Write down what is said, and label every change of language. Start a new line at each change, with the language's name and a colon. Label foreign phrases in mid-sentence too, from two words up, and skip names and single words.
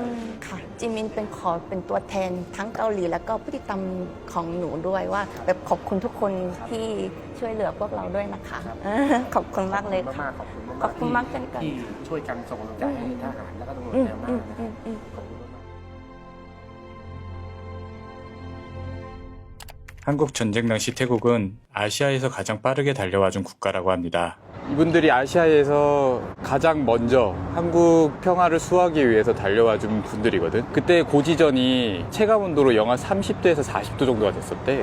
Thai: ค่ะ จิมินเป็นเป็นตัวแทนทั้งเกาหลีแล้วก็ผู้ติดตามของหนูด้วยว่า แบบขอบคุณทุกคนที่ช่วยเหลือพวกเราด้วยนะคะ ขอบคุณมากเลยค่ะ มากๆขอบคุณมากๆ ขอบคุณมากเช่นกัน ที่ช่วยกันส่งกำลังใจให้ทหารแล้วก็ตำรวจ อืม แนวหน้า อืม นะค อื รับ มอืม ขอบคุณมากๆ
Korean: 한국 전쟁 당시 태국은 아시아에서 가장 빠르게 달려와준 국가라고 합니다. 이분들이 아시아에서 가장 먼저 한국 평화를 수호하기 위해서 달려와준 분들이거든. 그때 고지전이 체감온도로 영하 30도에서 40도 정도가 됐었대.